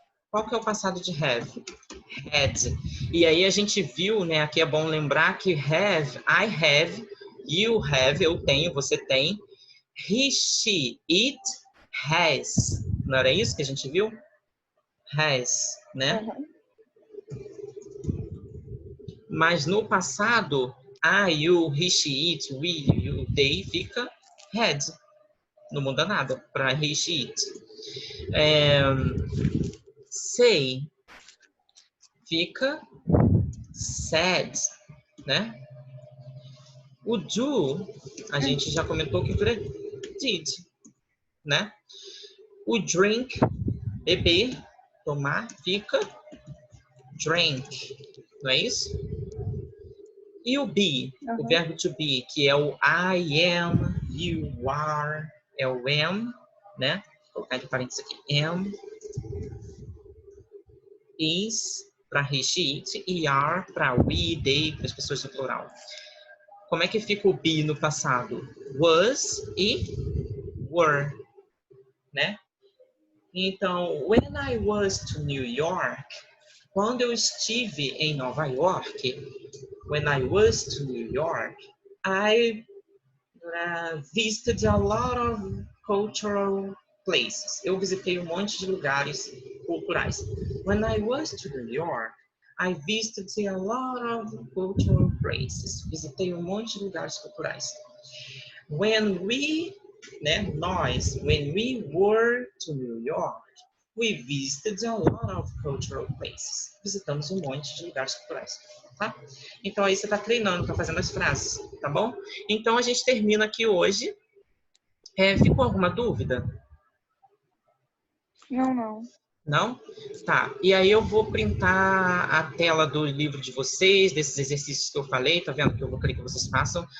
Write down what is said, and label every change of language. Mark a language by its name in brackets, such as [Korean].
[Portuguese] Qual que é o passado de have? Had. E aí a gente viu, né? Aqui é bom lembrar que have, [English] I have, you have, [Portuguese] eu tenho, você tem. He, she, it, has. Não era isso que a gente viu? Has, né? Uhum. Mas no passado, I, you, he, she, it, we, you, they fica had. Não muda nada para he, she, it. Say fica said, né? O do, a gente já comentou que vira did, né? O drink, beber, tomar, fica drank, não é isso? E o be, o verbo to be, que é o I am, you are, é o am, né? Vou colocar entre parênteses aqui, am, is, para he, she, it, e are, para we, they, para as pessoas no plural. Como é que fica o be no passado? Was e were, né? [English] Então, when I was to New York, [Portuguese] quando eu estive em Nova York, [English] when I was to New York, I visited a lot of cultural places. [Portuguese] Eu visitei um monte de lugares culturais. [English] When I was to New York, I visited a lot of cultural places. [Portuguese] Visitei um monte de lugares culturais. [English] When we, [Portuguese] né, nós, [English] when we were to New York, we visited a lot of cultural places. [Portuguese] Visitamos um monte de lugares culturais, tá? Então aí você está treinando, está fazendo as frases, tá bom? Então a gente termina aqui hoje. Ficou alguma dúvida? Não. Não? Tá. E aí eu vou printar a tela do livro de vocês, desses exercícios que eu falei, tá vendo? Que eu vou querer que vocês façam.